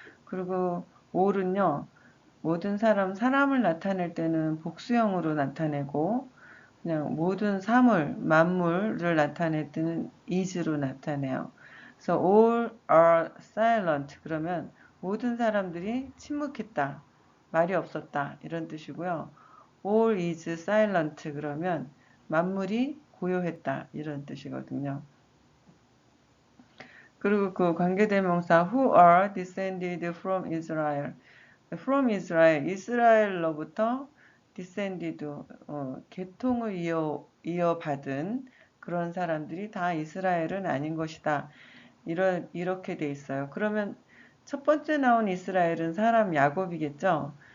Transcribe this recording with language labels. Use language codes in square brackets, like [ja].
[ko] 그리고 all은요. 모든 사람을 나타낼 때는 복수형으로 나타내고 그냥 모든 만물을 나타낼 때는 is로 나타내요. 그래서 [en] all are silent [ko] 그러면 모든 사람들이 침묵했다. 말이 없었다. 이런 뜻이고요. [en] all is silent [ko] 그러면 만물이 고요했다. 이런 뜻이거든요. 그리고 그 관계대명사 [en] who are descended from Israel. from Israel, [ko] 이스라엘로부터 descended, 계통을 이어받은 그런 사람들이 다 이스라엘은 아닌 것이다. 이렇게 돼 있어요. 그러면 첫 번째 나온 이스라엘은 사람 야곱이겠죠.